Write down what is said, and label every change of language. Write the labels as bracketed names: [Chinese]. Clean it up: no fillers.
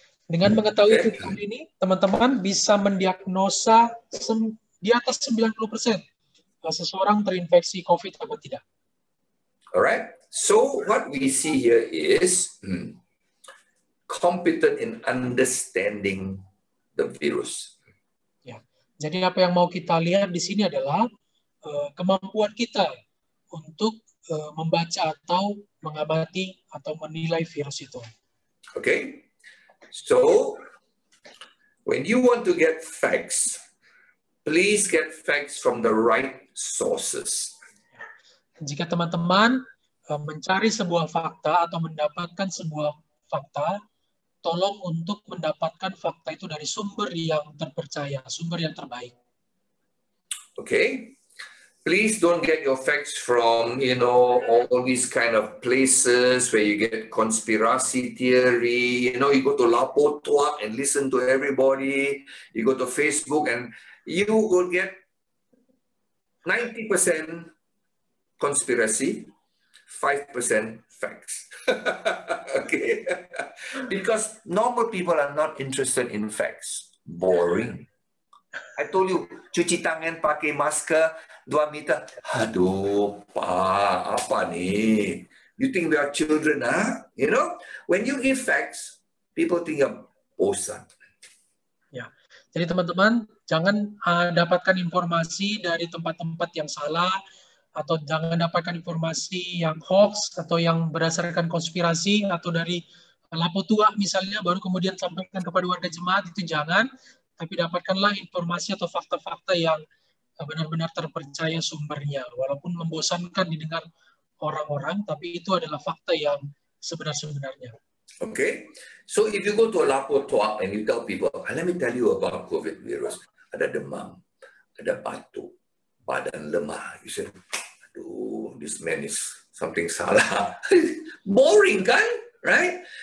[Indonesian] Dengan mengetahui tujuan ini, teman-teman bisa mendiagnosa di atas 90% seseorang terinfeksi COVID atau tidak. [English] Alright. So what we see here is competent in understanding the virus. [Indonesian] Ya. Jadi apa yang mau kita lihat di sini adalah kemampuan kita untuk membaca atau mengamati atau menilai virus itu. [English] Okay. So when you want to get facts, please get facts from the right sources. [Indonesian] Jika teman-teman mencari sebuah fakta atau mendapatkan sebuah fakta, tolong untuk mendapatkan fakta itu dari sumber yang terpercaya, sumber yang terbaik. [English] Okay. Please don't get your facts from, all these kind of places where you get conspiracy theory. You go to Lapo Tuak and listen to everybody. You go to Facebook and you will get 90% conspiracy, 5% facts. Okay. Because normal people are not interested in facts. Boring. I told you, [Indonesian] cuci tangan pakai masker [English] 2 meter. [Indonesian] Aduh, Pak, apa nih? [English] You think we are children, huh? When you give facts, people think of bosan. [Indonesian] Ya, jadi teman-teman jangan dapatkan informasi dari tempat-tempat yang salah atau jangan dapatkan informasi yang hoax atau yang berdasarkan konspirasi atau dari Lapo Tua misalnya baru kemudian sampaikan kepada warga jemaat, itu jangan. Tapi dapatkanlah informasi atau fakta-fakta yang benar-benar terpercaya sumbernya. Walaupun membosankan didengar orang-orang, tapi itu adalah fakta yang sebenar-sebenarnya. [English] Okay, so if you go to a Lapo Tuak and you tell people, let me tell you about COVID virus. [Indonesian] Ada demam, ada batuk, badan lemah. [English] You say, [Indonesian] aduh, [English] this man is something [Indonesian] salah. Boring kan? Right?